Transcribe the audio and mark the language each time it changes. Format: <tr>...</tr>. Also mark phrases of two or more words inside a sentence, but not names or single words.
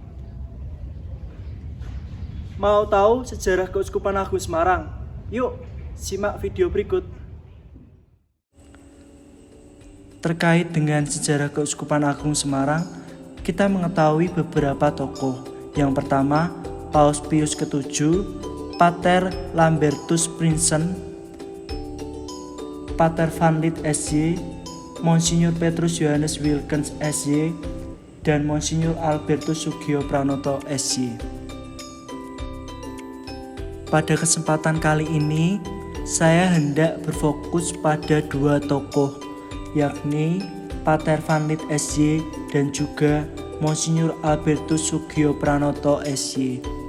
<id>Mau tahu sejarah Keuskupan Agung Semarang? Yuk, Simak video berikut. Terkait dengan sejarah Keuskupan Agung Semarang, kita mengetahui beberapa tokoh. Yang pertama, Paus Pius VII, Pater Lambertus Prinsen, Pater Van Lith SJ, Monsinyur Petrus Johannes Wilkens SJ, dan Monsinyur Albertus Sugio Pranoto SJ. Pada kesempatan kali ini, saya hendak berfokus pada dua tokoh, yakni Pater Van Lith SJ dan juga Monsinyur Albertus Sugio Pranoto SJ.</id>